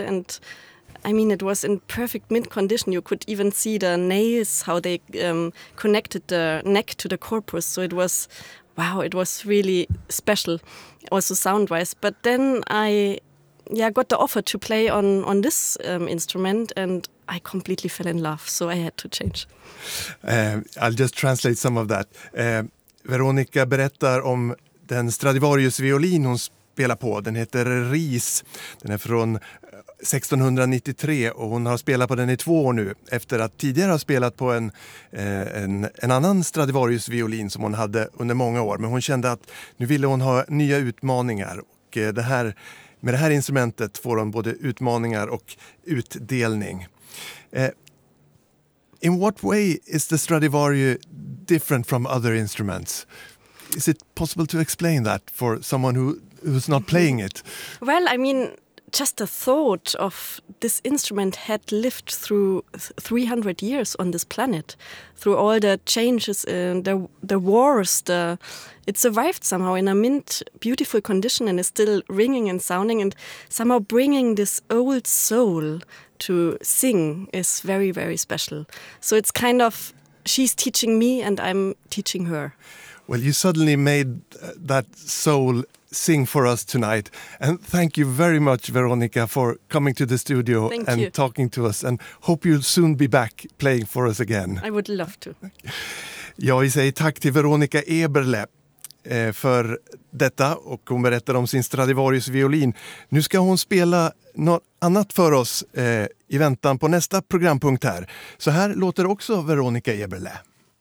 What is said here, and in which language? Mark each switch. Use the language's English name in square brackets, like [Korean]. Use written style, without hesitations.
[English] And I mean, it was in perfect mint condition. You could even see the nails, how they connected the neck to the corpus. So it was... Wow, it was really special, also sound-wise. But then I got the offer to play on this instrument, and I completely fell in love, so I had to change. I'll just translate some of that. [Swedish] Veronica berättar om den Stradivarius-violin hon spelar på. Den heter Ries. Den är från 1693 och hon har spelat på den i 2 år nu efter att tidigare ha spelat på en annan Stradivarius violin som hon hade under många år, men hon kände att nu ville hon ha nya utmaningar och med det här instrumentet får hon både utmaningar och utdelning. [English] In what way is the Stradivari different from other instruments? Is it possible to explain that for someone who's not playing it? Well, I mean, just the thought of this instrument had lived through 300 years on this planet, through all the changes, the wars, it survived somehow in a mint, beautiful condition and is still ringing and sounding, and somehow bringing this old soul to sing is very, very special. So it's kind of, she's teaching me and I'm teaching her. Well, you suddenly made that soul sing for us tonight. And thank you very much, Veronica, for coming to the studio and talking to us. And hope you'll soon be back playing for us again. I would love to. [Swedish] Jag vill säga tack till Veronica Eberle för detta. Och hon berättar om sin Stradivarius violin. Nu ska hon spela något annat för oss i väntan på nästa programpunkt här. Så här låter också Veronica Eberle.